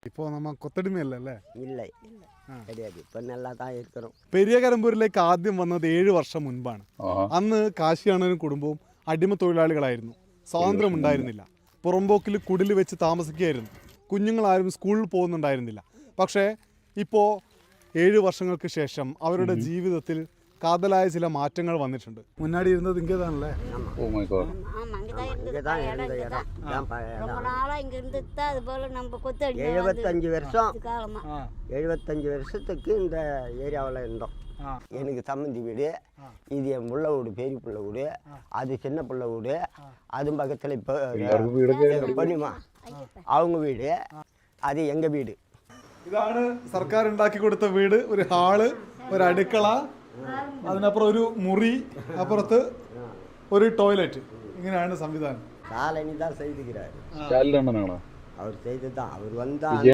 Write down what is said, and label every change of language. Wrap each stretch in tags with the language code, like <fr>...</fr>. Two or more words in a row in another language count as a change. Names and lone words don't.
<ml>ഇപ്പോൾ നമ്മൾ കൊത്തടിമയല്ലേ? ഇല്ല, ശരിയാക്കി ഇപ്പം</ml> <ta>நல்லா தான் இருக்கிறோம்.</ta> <ml>പെരിയകരമ്പൂരിലേക്ക് ആദ്യം വന്നത് 7 വർഷം മുൻപാണ്. അന്ന് കാശിയാണനും കുടുംബവും അടിമ തൊഴിലാളികളായിരുന്നു. സ്വാതന്ത്ര്യം ഉണ്ടായിരുന്നില്ല. പുറമ്പോക്കിൽ കുടിൽ വെച്ച് താമസിക്കുകയായിരുന്നു. കുഞ്ഞുങ്ങളാരും സ്കൂളിൽ പോകുന്നുണ്ടായിരുന്നില്ല. പക്ഷേ ഇപ്പോൾ 7 വർഷങ്ങൾക്ക് ശേഷം അവരുടെ ജീവിതത്തിൽ കാതലായ ചില മാറ്റങ്ങൾ വന്നിട്ടുണ്ട്.</ml> <ta>முன்னாடி இருந்தது</ta> <ml>ഇങ്ങേതാണല്ലേ?</ml> <ta>எழுபத்தஞ்சு வருஷத்துக்கு இந்த ஏரியாவில் இருந்தோம். எனக்கு சம்மந்தி வீடு, இது என் புள்ள வீடு, பெரிய பிள்ளை வீடு, அது சின்ன பிள்ளை வீடு, அது பக்கத்தில் இப்போ பண்ணிமா அவங்க வீடு, அது எங்கள் വീട്.</ta> <ml>ഇതാണ് സർക്കാർ ഉണ്ടാക്കി കൊടുത്ത വീട്. ഒരു ഹാള്, ഒരു അടുക്കള, അതിനപ്പുറം ഒരു മുറി, അപ്പുറത്ത് ഒരു ടോയ്ലറ്റ്. ഇങ്ങനെയാണ് സംവിധാനം.</ml> <ta>சாலை தான் செய்துக்கிறாரு. அவர் அவர் செய்து தான் அவர் வந்தால்</ta>